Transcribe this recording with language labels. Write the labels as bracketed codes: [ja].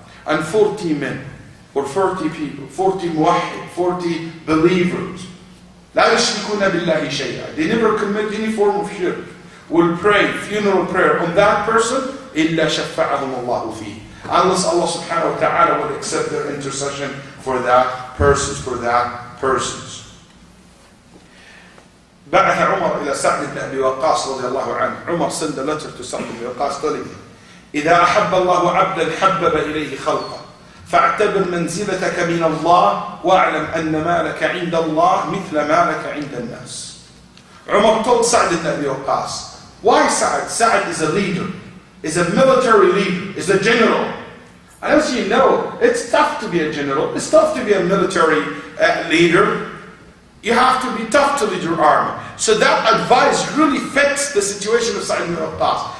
[en] And 40 men, or 40 people, 40 muwahid, 40 believers, [ar] لا يشركون بالله شيئا, [en] they never commit any form of shirk, will pray funeral prayer on that person, [ar] إلا شفعهم الله فيه, [en] unless Allah subhanahu wa ta'ala will accept their intercession for that person, for that persons. [ar] بعث عمر إلى سعد بن أبي وقاص رضي الله عنه. [en] Umar sent a letter to Sa'd ibn Abi Waqqas telling him, [ar] إذا أحب الله عبدا حبب إليه خلقه فاعتبر منزلتك من الله واعلم أن مالك عند الله مثل مالك عند الناس. [en] Umar told Sa'd ibn Abi Waqqas, why Sa'd? Sa'd is a leader, is a military leader, is a general. And as you know, it's tough to be a general, it's tough to be a military leader. You have to be tough to lead your army. So that advice really fits the situation of Sa'd ibn Waqqas.